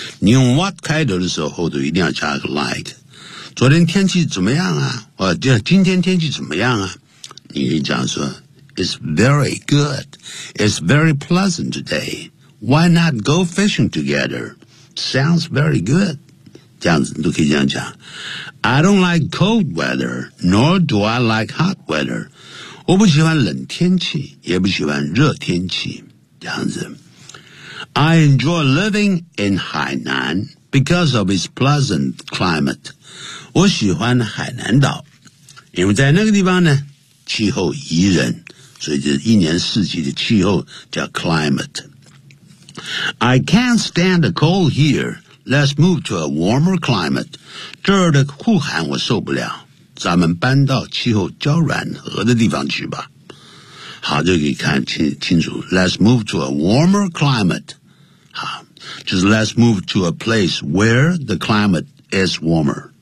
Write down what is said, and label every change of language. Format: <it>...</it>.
<zh>你用 what 开头的时候，后头一定要加一个 like。昨天天气怎么样啊，今天天气怎么样啊，你可以讲说</zh> <en>It's very good, It's very pleasant today, Why not go fishing together? Sounds very good.</en> <zh>这样子你都可以这样讲。</zh> <en>I don't like cold weather, nor do I like hot weather.</en> <zh>我不喜欢冷天气，也不喜欢热天气，这样子。</zh> <en>I enjoy living in Hainan because of its pleasant climate.</en> <zh>我喜欢海南岛，因为在那个地方呢，气候宜人，所以就一年四季的气候叫 climate.</zh> <en>I can't stand the cold here. Let's move to a warmer climate.</en> <zh>这儿的酷寒我受不了。咱们搬到气候较暖和的地方去吧。好，就可以看清楚。</zh> <en>Let's move to a warmer climate.</en> <zh>好，就是</zh> <en>Let's move to a place where the climate is warmer.</en>